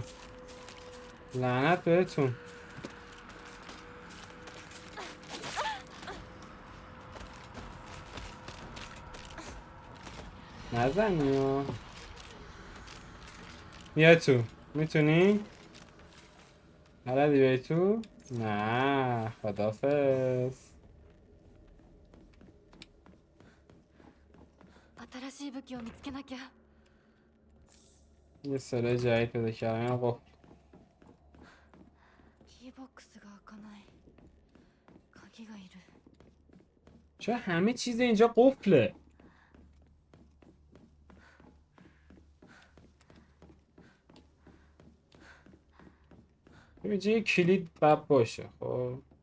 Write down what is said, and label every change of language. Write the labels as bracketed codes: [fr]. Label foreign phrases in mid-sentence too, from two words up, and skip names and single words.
[fa] لعنت بهتون. نزنی ها. بیا تو. میتونی؟ بلدی بیای تو؟ نه خدافظ. [ja] 新しい武器を見つけなきゃ [fa] یه سلاح جدید پیدا کردم. این قفل. [ja] キーボックスが開かない鍵がいる [fa] چرا همه چیز اینجا قفله؟ اینجا یه کلید باید باشه. خب